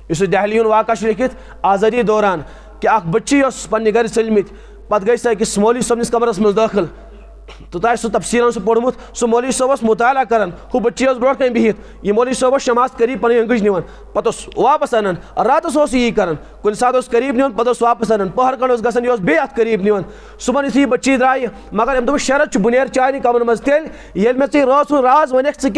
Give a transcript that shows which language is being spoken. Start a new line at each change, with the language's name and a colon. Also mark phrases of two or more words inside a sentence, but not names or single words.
Kashmiri: اس دہلی واقعہ لکھت آزادی دوران کہ اخ بچی اس پنہ گھر ژٔلمٕتۍ پتہٕ گٔے سۄ أکِس مولوی صٲبنِس کمرس منٛز دٲخل تو تۄہہِ سُہ تفصیٖلن سُہ پوٚرمُت سُہ مولوی صٲب اوس مطالعہ کران ہُہ بچی ٲس برونٛٹھ کَنۍ بِہِتھ یہِ مولوی صٲب اوس شماعت قریٖب پنٕنۍ أنگٕج نِوان پتہٕ اوس واپس انان راتس اوس یی کران کُنہِ ساتہٕ اوس قریٖب نِوان پتہٕ اوس واپس انان پٔہر کھنٛڈ اوس گژھان یہِ اوس بیٚیہِ اتھ قریٖب نِوان صُبحن یُتھُے یہِ بچی درٛایہِ مگر أمۍ دوٚپُس شرط چھُ بہٕ نیرٕ چانہِ کمرٕ منٛز تیٚلہِ ییٚلہِ مےٚ ژےٚ رٲژ ہُنٛد راز وَنٮ۪کھ ژٕ